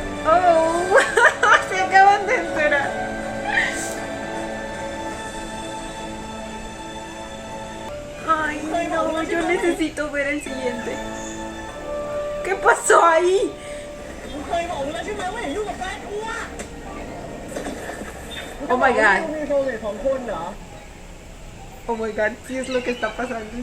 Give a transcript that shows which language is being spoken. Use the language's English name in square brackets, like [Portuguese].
[Spanish] ¡Oh! Se acaban de enterar. Ay, no, yo necesito ver el siguiente. ¿Qué pasó ahí? [Thai] เคยบอกแล้วใช่ไหมว่าอย่ายุ่งกับแฟนกูอะ [English] Oh my god. [Thai] มีโซเมทของคนเหรอ [English] Oh my god, [Spanish] sí es lo que está pasando.